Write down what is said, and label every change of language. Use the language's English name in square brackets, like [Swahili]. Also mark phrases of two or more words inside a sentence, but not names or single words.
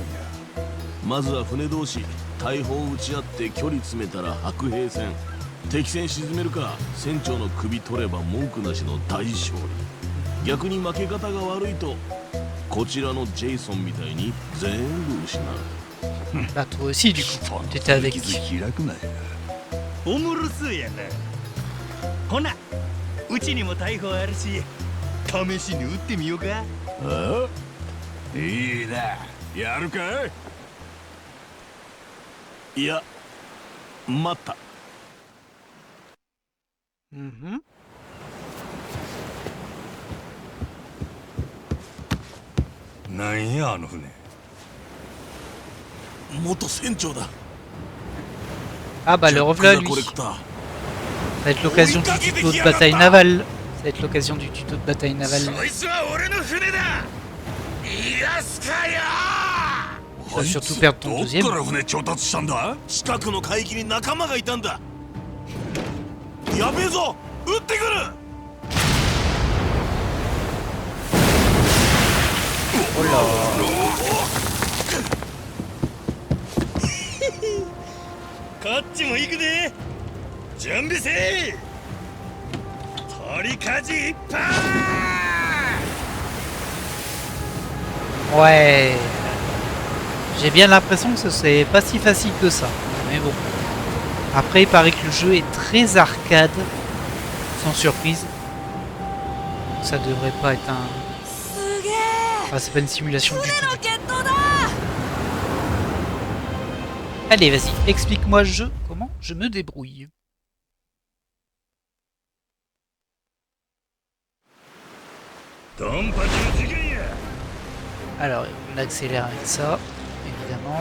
[Japanese] まずは船同士大砲を撃ち合って距離詰めたら白兵戦。敵戦沈めるか船長の首取れば文句なしの大勝利。逆に負け方が悪いとこちらのジェイソンみたいに全部失う。 [French] Bah toi aussi du coup, t'étais avec. [Japanese] 開くなよ。おもろそうやな。ほなうちにも大砲あるし試しに撃ってみようか。ああいいな。やるかい。いや待った。 Mhm. なんやあの船。元船長だ。 [French] Ah bah le revoilà [Japanese] ジャック・ザ・ [French] lui. [Japanese] コレクター。 [French] Ça va être l'occasion du tuto de bataille navale. Ça va être l'occasion du tuto de bataille navale. [Japanese] そいつは俺の船だ。逃がすかよ。 [French] Tu vas surtout perdre ton [Japanese] どっ [French] deuxième. [Japanese] から船調達したんだ？近くの海域に仲間がいたんだ。やべえぞ、撃ってくる。 [French] Oh là. [Japanese] こっちも行くで。準備せい。取り舵いっぱい。 [French] Ouais. J'ai bien l'impression que c'est pas si facile que ça. Mais bon. Après, il paraît que le jeu est très arcade. Sans surprise. Ça devrait pas être un... [Japanese] すげえ [French] Enfin, c'est pas une simulation du [Japanese] 船 [French] tout. [Japanese] の決闘だ。 [French] Allez, vas-y, explique-moi le jeu. Comment je me débrouille. Alors, on accélère avec ça, évidemment.